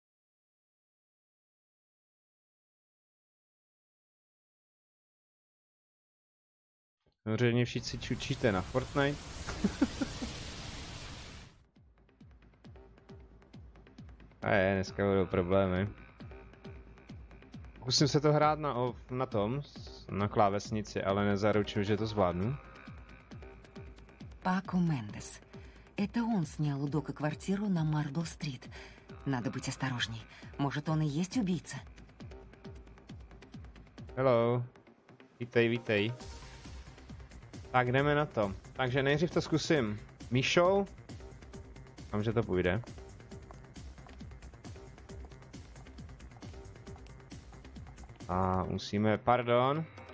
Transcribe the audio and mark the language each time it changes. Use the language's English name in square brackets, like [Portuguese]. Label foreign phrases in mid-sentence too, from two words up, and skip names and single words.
[Czech] Samozřejmě všichni čučíte na Fortnite. A dneska budou problémy. Pokusím se to hrát na klávesnici, ale nezaručuju, že to zvládnu. [Russian] Пако Мендес. Это он снял у Дока квартиру на Марбл-стрит. Надо быть осторожней. Может, он и есть убийца? [Czech] Hello. Vítej. Tak jdeme na to. Takže nejdřív to zkusím myšou. Doufám, že to půjde. A musíme, pardon.